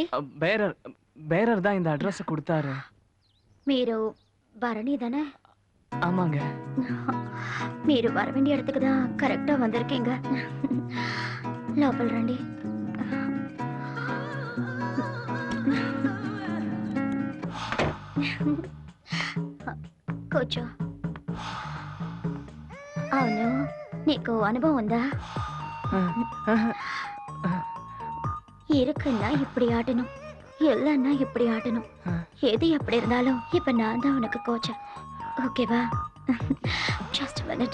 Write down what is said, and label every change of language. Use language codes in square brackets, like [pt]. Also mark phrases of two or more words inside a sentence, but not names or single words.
[ta] బేరర్ தான் இந்த அட்ரஸ் கொடுத்தாரு. [te] మీరు భరణిதானே? [ta] ஆமாங்க. మీరు வர வேண்டிய இடத்துக்கு தான் கரெக்டா வந்திருக்கீங்க. [te] లోపల రండి. కూర్చో. అవును, నీకు అనుభవం ఉందా? [ta] இருக்குன்னா இப்படி ஆட்டணும், இல்லைன்னா இப்படி ஆட்டணும். எது எப்படி இருந்தாலும் இப்ப நான் தான் உனக்கு கோச். ஓகேவா? [en] just minute.